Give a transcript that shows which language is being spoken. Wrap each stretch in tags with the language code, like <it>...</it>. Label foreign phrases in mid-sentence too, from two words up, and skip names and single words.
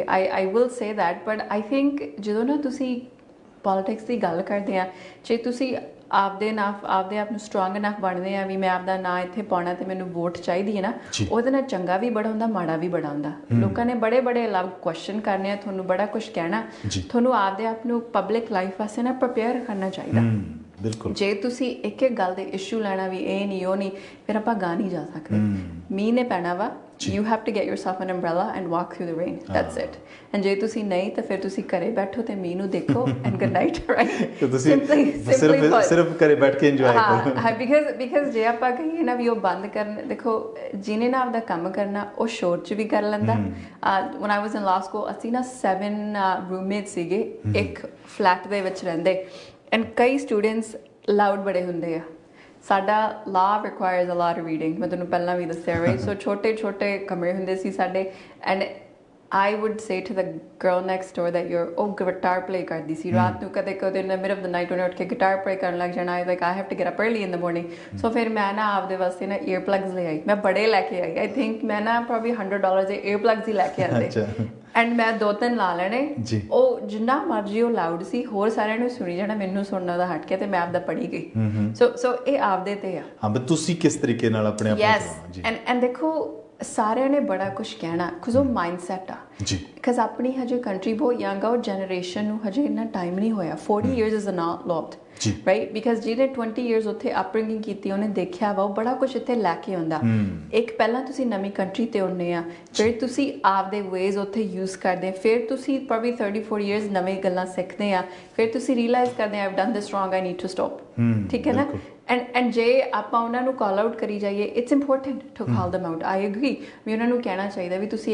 <en>I will say that, but I think</en> <pa>ਜਦੋਂ ਨਾ ਤੁਸੀਂ ਪੋਲੀਟਿਕਸ ਦੀ ਗੱਲ ਕਰਦੇ ਆ, ਜੇ ਤੁਸੀਂ ਆਪਦੇ ਆਪ ਨੂੰ</pa> <en>strong enough</en> <pa>ਬਣਦੇ ਆ ਵੀ ਮੈਂ ਆਪਦਾ ਨਾਂ ਇੱਥੇ ਪਾਉਣਾ ਤੇ ਮੈਨੂੰ ਵੋਟ ਚਾਹੀਦੀ ਹੈ ਨਾ, ਉਹਦੇ ਨਾਲ ਚੰਗਾ ਵੀ ਬੜਾ ਹੁੰਦਾ, ਮਾੜਾ ਵੀ ਬੜਾ ਹੁੰਦਾ। ਲੋਕਾਂ ਨੇ ਬੜੇ ਅਲੱਗ ਕੁਐਸਚਨ ਕਰਨੇ ਆ, ਤੁਹਾਨੂੰ ਬੜਾ ਕੁਝ ਕਹਿਣਾ, ਤੁਹਾਨੂੰ ਆਪਦੇ ਆਪ ਨੂੰ</pa> <en>public life</en> <pa>ਵਾਸਤੇ ਨਾ ਪ੍ਰਪੇਅਰ ਕਰਨਾ ਚਾਹੀਦਾ। ਬਿਲਕੁਲ। ਜੇ ਤੁਸੀਂ ਇੱਕ ਗੱਲ ਦੇ ਇਸ਼ੂ ਲੈਣਾ ਵੀ ਇਹ ਨਹੀਂ ਉਹ ਨਹੀਂ, ਫਿਰ ਆਪਾਂ ਗਾ ਨਹੀਂ ਜਾ ਸਕਦੇ। ਮੀਂਹ ਨੇ ਪੈਣਾ ਵਾ,</pa> <en>you have to get yourself an umbrella and walk through the rain, that's it।</en> <pa>and ਜੇ ਤੁਸੀਂ ਨਹੀਂ ਤਾਂ ਫਿਰ ਤੁਸੀਂ ਘਰੇ ਬੈਠੋ ਤੇ ਮੀਂਹ ਨੂੰ ਦੇਖੋ</pa> <en>and good night, right?</en> <pa>ਤੁਸੀਂ ਸਿਰਫ ਘਰੇ ਬੈਠ ਕੇ ਇੰਜੋਏ ਕਰੋ। ਹਾਂ, because ਜੇ ਆਪਾਂ ਕਹੀਏ ਨਾ ਵੀ ਉਹ ਬੰਦ ਕਰਨ, ਦੇਖੋ ਜਿਹਨੇ ਨਾ ਆਪਦਾ ਕੰਮ ਕਰਨਾ ਉਹ ਸ਼ੋਰ 'ਚ ਵੀ ਕਰ ਲੈਂਦਾ।</pa> <en>when I was in law school,</en> <pa>ਅਸੀਂ ਨਾ 7 roommates ਸੀਗੇ ਇੱਕ ਫਲੈਟ ਦੇ ਵਿੱਚ ਰਹਿੰਦੇ, ਐਂਡ ਕਈ ਸਟੂਡੈਂਟਸ ਲਾਊਡ ਬੜੇ ਹੁੰਦੇ ਆ।</pa> <en>ਸਾਡਾ law requires a lot of reading,</en> <pa>ਮੈਂ ਤੁਹਾਨੂੰ ਪਹਿਲਾਂ ਵੀ ਦੱਸਿਆ, right? ਸੋ ਛੋਟੇ ਕਮਰੇ ਹੁੰਦੇ ਸੀ ਸਾਡੇ,</pa> <en>and I would say to the girl next door that</en> <pa>ਉਹ</pa> <en>guitar play</en> <pa>ਕਰਦੀ ਸੀ ਰਾਤ ਨੂੰ, ਕਦੇ</pa> <en>in the middle of the night</en> <pa>ਉਹਨੇ ਉੱਠ ਕੇ</pa> <en>guitar play</en> <pa>ਕਰਨ ਲੱਗ ਜਾਣਾ।</pa> <en>I have to get up early in the morning।</en> <pa>ਸੋ ਫਿਰ ਮੈਂ ਨਾ ਆਪਦੇ ਵਾਸਤੇ ਨਾ</pa> <en>ear plugs</en> <pa>ਲੈ ਆਈ, ਮੈਂ ਬੜੇ ਲੈ ਕੇ ਆਈ।</pa> <en>I think</en> <pa>ਮੈਂ ਨਾ probably $100 ਦੇ</pa> <en>ear plugs</en> <pa>ਹੀ ਲੈ ਕੇ ਆਉਂਦੇ, ਐਂਡ ਮੈਂ 2-3 ਲਾ ਲੈਣੇ। ਉਹ ਜਿੰਨਾ ਮਰਜ਼ੀ ਉਹ ਲਾਊਡ ਸੀ, ਹੋਰ ਸਾਰਿਆਂ ਨੂੰ ਸੁਣੀ ਜਾਣਾ, ਮੈਨੂੰ ਸੁਣਨਾ ਦਾ ਹਟ ਗਿਆ ਤੇ ਮੈਂ ਆਪਦਾ ਪੜ੍ਹੀ ਗਈ। ਸੋ ਇਹ ਆਪਦੇ ਤੇ ਆ। ਹਾਂ, ਬਟ ਤੁਸੀਂ ਕਿਸ ਤਰੀਕੇ ਨਾਲ ਆਪਣੇ ਆਪ ਨੂੰ? ਐਂਡ ਦੇਖੋ ਸਾਰਿਆਂ ਨੇ ਬੜਾ ਕੁਝ ਕਹਿਣਾ ਬਿਕਾਜ਼ ਉਹ ਮਾਈਂਡਸੈਟ ਆ ਜੀ ਬਿਕਾਜ਼ ਆਪਣੀ ਹਜੇ ਕੰਟਰੀ ਬਹੁਤ ਯੰਗ ਆ ਉਹ ਜਨਰੇਸ਼ਨ ਨੂੰ ਹਜੇ ਇੰਨਾ ਟਾਈਮ ਨਹੀਂ ਹੋਇਆ</pa> <en>40 years is not lot</en> <pa>ਜੀ</pa> <en>right because</en> <pa>ਜਿਹਨੇ 20 years ਉੱਥੇ ਅਪਬ੍ਰਿੰਗਿੰਗ ਕੀਤੀ ਉਹਨੇ ਦੇਖਿਆ ਵਾ ਉਹ ਬੜਾ ਕੁਝ ਇੱਥੇ ਲੈ ਕੇ ਆਉਂਦਾ ਇੱਕ ਪਹਿਲਾਂ ਤੁਸੀਂ ਨਵੀਂ ਕੰਟਰੀ ਤੇ ਆਉਂਦੇ ਆ ਫਿਰ ਤੁਸੀਂ ਆਪਦੇ ਵੇਜ਼ ਉੱਥੇ ਯੂਜ਼ ਕਰਦੇ ਫਿਰ ਤੁਸੀਂ ਪ੍ਰੋਬਬਲੀ 34 years ਨਵੇਂ ਗੱਲਾਂ ਸਿੱਖਦੇ ਆ ਫਿਰ ਤੁਸੀਂ ਰੀਅਲਾਈਜ਼ ਕਰਦੇ ਆ</pa> <en>I've done this wrong I need to stop</en> <pa>ਠੀਕ ਹੈ ਨਾ ਐਂਡ ਜੇ ਆਪਾਂ ਉਹਨਾਂ ਨੂੰ</pa> <en>call out</en> <pa>ਕਰੀ ਜਾਈਏ</pa> <en>it's important to call them out I agree</en> <pa>ਵੀ ਉਹਨਾਂ ਨੂੰ ਕਹਿਣਾ ਚਾਹੀਦਾ ਵੀ ਤੁਸੀਂ</pa>